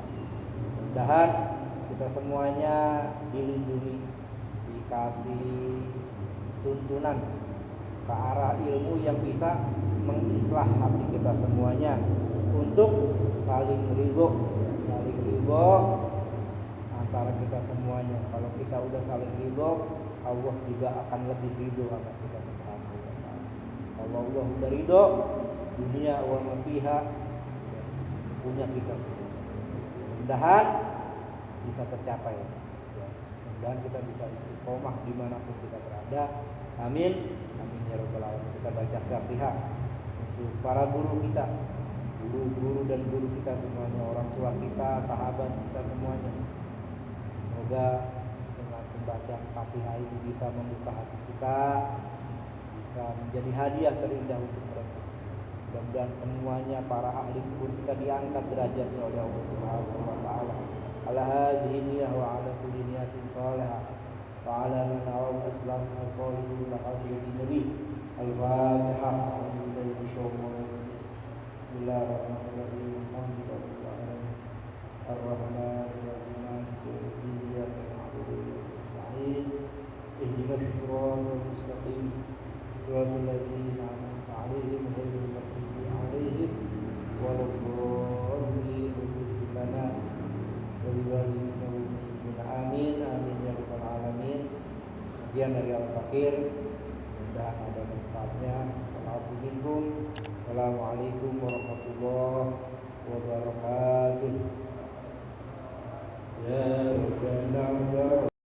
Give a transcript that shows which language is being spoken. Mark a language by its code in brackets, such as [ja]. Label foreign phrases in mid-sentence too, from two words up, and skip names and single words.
[id] Mudah-mudahan kita semuanya dilindungi, dikasih tuntunan ke arah ilmu yang bisa mengislah hati kita semuanya untuk saling ridho antara kita semuanya. Kalau kita udah saling ridho, Allah juga akan lebih ridho sama kita [ar] سبحانه وتعالى. [id] Kalau Allah udah ridho, dunia [ar] وما فيها [id] punya kita semua. Mudah-mudahan bisa tercapai. Mudah-mudahan kita bisa istiqomah dimanapun kita berada. [ar] آمين. آمين يا رب العالمين. [id] Kita baca Fatihah untuk para guru kita, guru-guru dan guru kita semuanya, orang tua kita, sahabat kita semuanya. Semoga dengan membaca Fatihah ini bisa membuka hati kita, bisa menjadi hadiah terindah untuk mereka. Mudah-mudahan semuanya para ahli kubur kita diangkat derajatnya oleh Allah [ar] سبحانه وتعالى. على هذه النية وعلى كل نية صالحة. وعلى من أول الإسلام الصالح لهدية النبي. الفاتحة. بسم الله الرحمن الرحيم. الحمد لله. الرحمن الرحيم. مالك يوم الدين. إياك نعبد وإياك نستعين. اهدنا الصراط المستقيم. صراط الذين أنعمت عليهم غير المغضوب عليهم ولا الضالين. لنا ولوالدينا والمسلمين. آمين. آمين يا رب العالمين. [id] Sekian dari Al-Fakir. Mudah-mudahan ada manfaatnya. [ar] السلام عليكم ورحمة الله وبركاته. يا ربنا